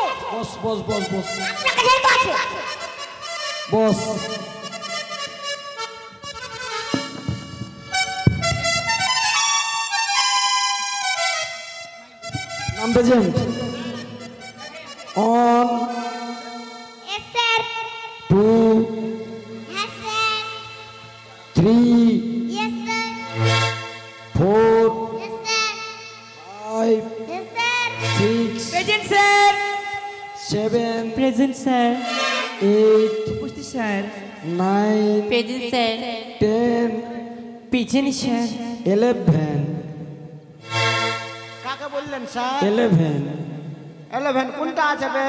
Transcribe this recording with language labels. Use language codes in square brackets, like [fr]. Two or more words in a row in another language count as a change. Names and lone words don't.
[bn] বস বস বস বস আপনার কাছে তো আছে বস। নাম প্রেজেন্ট অন [en] yes sir 2 yes sir 3 yes sir 4 yes sir 5 yes sir 6 present sir. 7 present sir. 8 [bn] উপস্থিত স্যার। 9 [en] present sir. 10 present sir. 11 [bn] কাকে বললেন স্যার? 11 11 কোনটা আছে বে?